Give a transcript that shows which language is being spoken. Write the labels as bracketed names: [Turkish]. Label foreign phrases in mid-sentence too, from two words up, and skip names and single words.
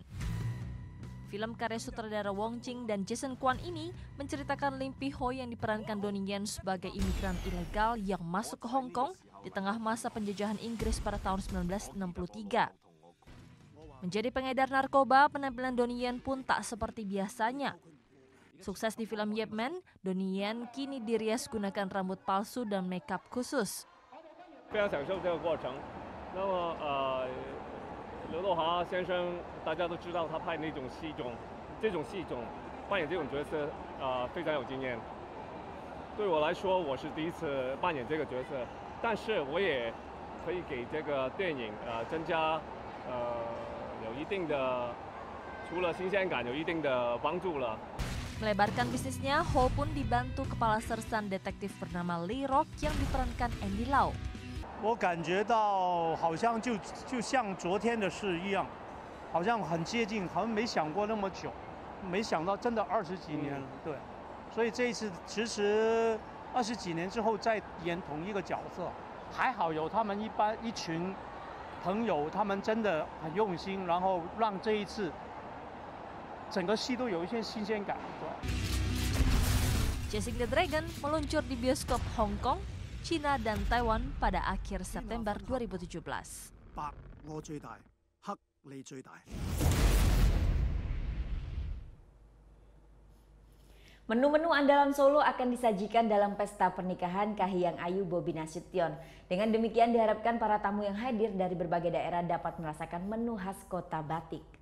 [Indonesian] Film karya sutradara Wong Jing dan Jason Kwan ini menceritakan Lim Pi Ho yang diperankan Donnie Yen sebagai imigran ilegal yang masuk ke Hong Kong di tengah masa penjajahan Inggris pada tahun 1963. Menjadi pengedar narkoba, penampilan Donnie Yen pun tak seperti biasanya. Sukses di film Yip Man, Donnie Yen kini dirias gunakan rambut palsu dan makeup khusus. [Chinese] 非常享受这个过程。那么刘德华先生大家都知道他拍那种戏种，这种戏种扮演这种角色非常有经验。对我来说，我是第一次扮演这个角色，但是我也可以给这个电影增加有一定的除了新鲜感有一定的帮助了。 [Indonesian] Melebarkan bisnisnya, Ho pun dibantu kepala sersan detektif bernama Lee Rock yang diperankan Andy Lau. [Chinese] 我感觉到好像就像昨天的事一样，好像很接近，好像没想过那么久，没想到真的20几年了，对。所以这一次其实20几年之后再演同一个角色，还好有他们一群朋友，他们真的很用心，然后让这一次。整个戏都有一些新鲜感。 [Indonesian] Chasing the Dragon meluncur di bioskop Hong Kong, China dan Taiwan pada akhir September 2017. [Chinese] 白我最大，黑你最大。 [Indonesian] Menu-menu andalan Solo akan disajikan dalam pesta pernikahan Kahiyang Ayu Bobi Nasution. Dengan demikian diharapkan para tamu yang hadir dari berbagai daerah dapat merasakan menu khas kota batik.